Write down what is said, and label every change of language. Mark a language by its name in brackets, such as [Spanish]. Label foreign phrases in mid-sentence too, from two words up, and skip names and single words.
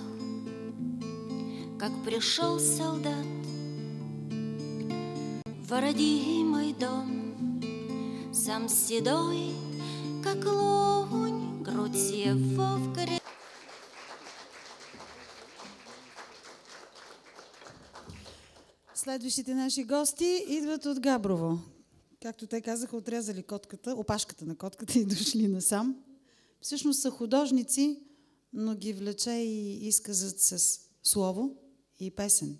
[Russian] Как пришел солдат в родимый дом, сам седой, как лунь, грудь его в горе. [Bulgarian] Следващите наши гости идват от Габрово. Както те казаха, отрязали котката, опашката на котката и дошли насам. Всъщност са художници, но ги влече и изказът с слово и песен.